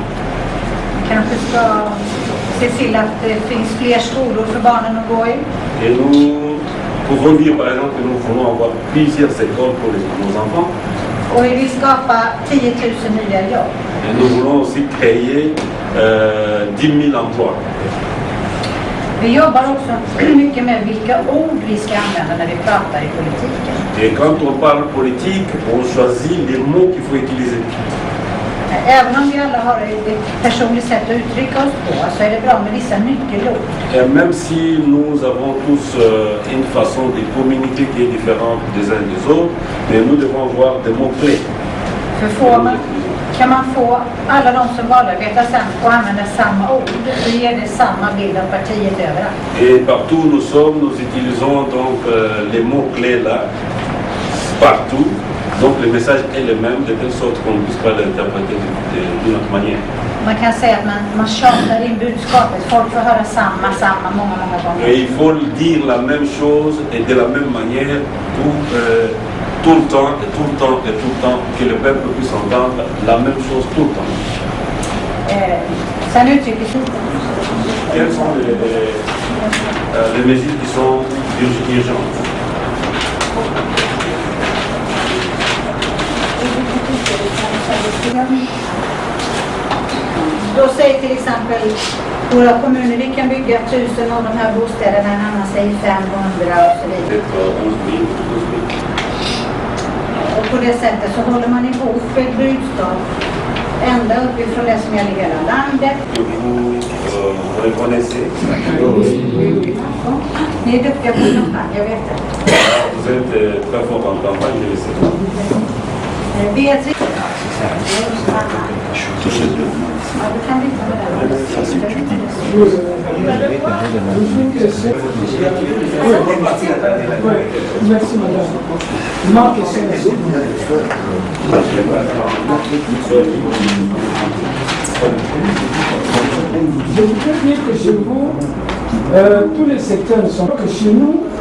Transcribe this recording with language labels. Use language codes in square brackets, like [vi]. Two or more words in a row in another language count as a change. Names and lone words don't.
[sv] Vi kanske ska se till att det finns fler skolor för barnen att gå i. [fr] Et nous pouvons dire par exemple que nous voulons avoir plusieurs écoles pour nos enfants. [sv] Och vi vill skapa 10 000 nya jobb. [fr] Et nous voulons aussi créer 10 000 emplois. [sv] Vi jobbar också mycket med vilka ord vi ska använda när vi pratar i politiken. [fr] Et quand on parle politique, on choisit les mots qu'il faut utiliser. [sv] Även om vi alla har ett personligt sätt att uttrycka oss på så är det bra med vissa nyckelord. [fr] Et même si nous avons tous une façon de communiquer qui est différente des uns des autres, mais nous devons avoir des mots-clés. [sv] Kan man få alla de som valarbetar sen att använda samma ord så ger det samma bild av partiet överallt. [fr] Et partout où nous sommes, nous utilisons donc les mots-clés là, partout. Donc le message est le même, de telle sorte qu'on ne puisse pas l'interpréter d'une autre manière. [sv] Man kan säga att man tjatar in budskapet. Folk får höra samma många gånger. [fr] Et il faut dire la même chose et de la même manière tout le temps et tout le temps et tout le temps que le peuple puisse entendre la même chose tout le temps. [sv] Sen uttrycker sig. [fr] Quelles sont les mesures qui sont urgentes? [sv] Då säger till exempel våra kommuner, vi kan bygga 1000 av de här bostäderna, en annan säger 500 och så vidare. Och på det sättet så håller man ihop ett budskap ända uppifrån det som gäller hela landet. Ni är duktiga på kampanj, jag vet det. [fr] Vous êtes très fort en campagne, je le sais. [sv] Beatrice. Ja, du kan visa med [fr] Merci madame. Ma question est je voudrais dire que chez vous, tous les secteurs ne sont pas que chez nous.